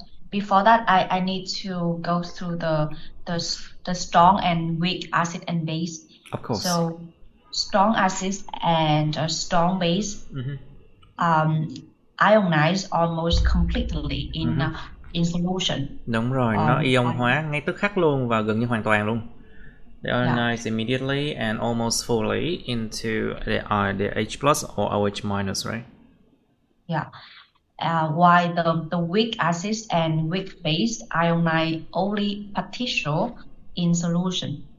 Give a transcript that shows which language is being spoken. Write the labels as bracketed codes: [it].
[en] Before that, I need to go through the strong and weak acid and base. Of course. So strong acids and strong base ionize almost completely in in solution. [vi] Đúng rồi, nó ion hóa ngay tức khắc luôn và gần như hoàn toàn luôn. [en] They ionize immediately and almost fully into the H plus or OH minus, right? Yeah. While the weak acids and weak base ionize only partial in solution.